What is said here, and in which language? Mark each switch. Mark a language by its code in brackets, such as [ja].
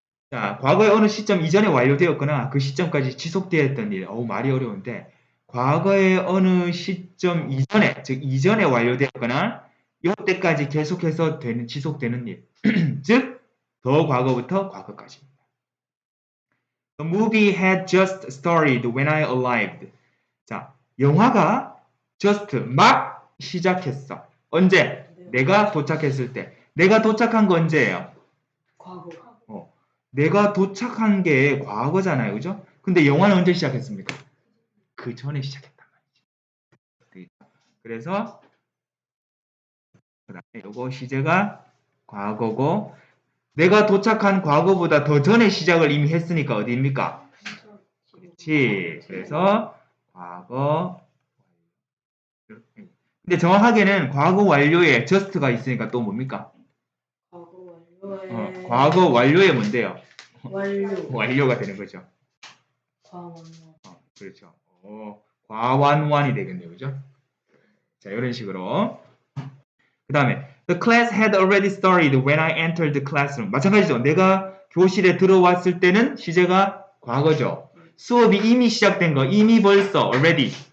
[ko] 자, 과거의 어느 시점 이전에 완료되었거나 그 시점까지 지속되었던 일. 말이 어려운데 과거의 어느 시점 이전에, 즉 이전에 완료되었거나 이때까지 계속해서 지속되는 일. 즉, 더 과거부터 과거까지입니다. [en] The movie had just started when I arrived. [ko] 자, 영화가 just 막 시작했어. 언제? 내가 도착했을 때. 내가 도착한 거 언제예요? 과거. 내가 도착한 게 과거잖아요. 그죠? 근데 영화는 언제 시작했습니까? 그 전에 시작했단 말이지. 그래서 그다음에 요거 시제가 과거고 내가 도착한 과거보다 더 전에 시작을 이미 했으니까 어디입니까? 그렇지. 그래서 과거 근데 정확하게는 과거 완료에 just가 있으니까 또 뭡니까? 과거 완료에. 과거 완료에 뭔데요? 완료. 완료가 되는 거죠. 과완. 그렇죠. 과완완이 되겠네요. 그죠? 자, 이런 식으로. 그 다음에 [en] The class had already started when I entered the classroom. [ko] 마찬가지죠. 내가 교실에 들어왔을 때는 시제가 과거죠. 수업이 이미 시작된 거, 이미 벌써 already.